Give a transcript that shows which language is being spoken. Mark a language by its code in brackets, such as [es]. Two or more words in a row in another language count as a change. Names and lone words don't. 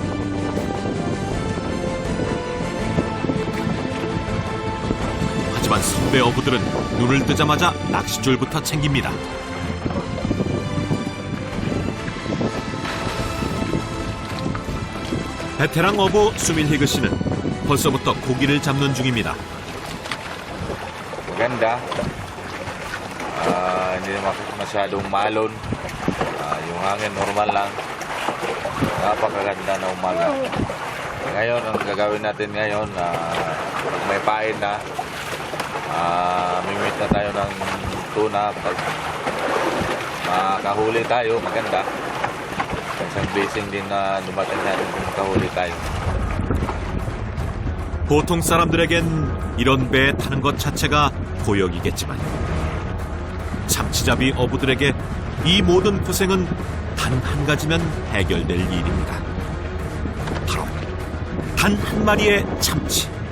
[ko] 하지만 선배 어부들은 눈을 뜨자마자 낚싯줄부터 챙깁니다. 베테랑 어부 수밀히그 씨는 벌써부터 고기를 잡는 중입니다. [tl] Maganda. Hindi naman masyadong malon. Yung hangin normal lang. Napakaganda na umaga. Ngayon, ang gagawin natin ngayon, pag may pain na, mimit na tayo ng tuna. Pag makahuli tayo, maganda. Isang blessing din na dumating natin kung makahuli tayo. [ko] 보통 사람들에겐 이런 배에 타는 것 자체가 고역이겠지만 참치잡이 어부들에게 이 모든 고생은 단 한 가지면 해결될 일입니다. 바로 단 한 마리의 참치.